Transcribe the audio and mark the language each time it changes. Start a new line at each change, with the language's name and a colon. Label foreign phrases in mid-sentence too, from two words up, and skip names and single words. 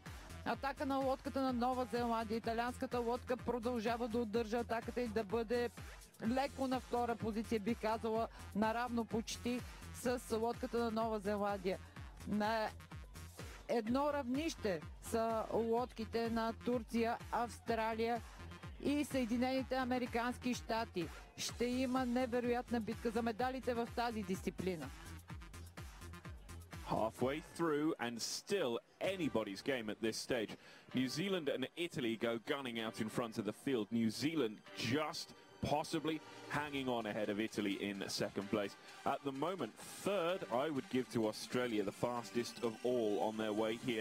Bulgarian: Атака на лодката на Нова Зеландия. Италианската лодка продължава да удържа атаката и да бъде леко на втора позиция, би казала, наравно почти с лодката на Нова Зеландия. На едно равнище са лодките на Турция, Австралия и Съединените американски щати. Ще има невероятна битка за медалите в тази дисциплина.
English: Halfway through and still anybody's game at this stage. New Zealand and Italy go gunning out in front of the field. New Zealand just possibly hanging on ahead of Italy in second place. At the moment, third, I would give to Australia, the fastest of all on their way here.